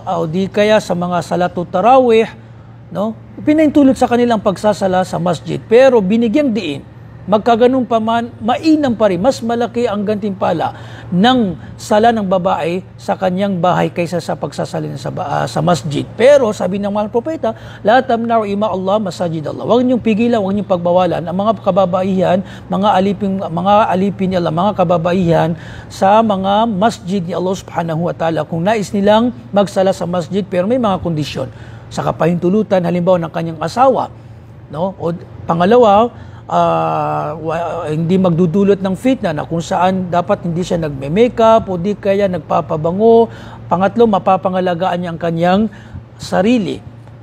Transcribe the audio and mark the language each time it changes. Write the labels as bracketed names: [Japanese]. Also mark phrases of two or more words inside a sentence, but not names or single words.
[Filipino] O di kaya sa mga [Arabic] صلاة التراويح, [Filipino] no? Pinaintulot sa kanilang pagsasala sa masjid, pero binigyang diin, magkaganon pa man, mainam pa rin, mas malaki ang gantimpala ng sala ng babae sa kanyang bahay kaysa sa pagsasalin sa masjid. Pero sabi ng mga propeta, [Arabic] لا تمنعوا إماء الله مساجد الله. [Filipino] Huwag niyong pigilan, huwag niyong pagbawalan ang mga kababaihan, mga alipin ni Allah, mga kababaihan sa mga masjid ni Allah [Arabic] سبحانه وتعالى [Filipino] kung nais nilang magsala sa masjid, pero may mga kondisyon sa kapahintulutan, halimbawa ng kanyang asawa, no? O pangalawa, hindi magdudulot ng fitna na kung saan dapat hindi siya nagme-makeup o di kaya nagpapabango. Pangatlo, mapapangalagaan niya ang kanyang sarili.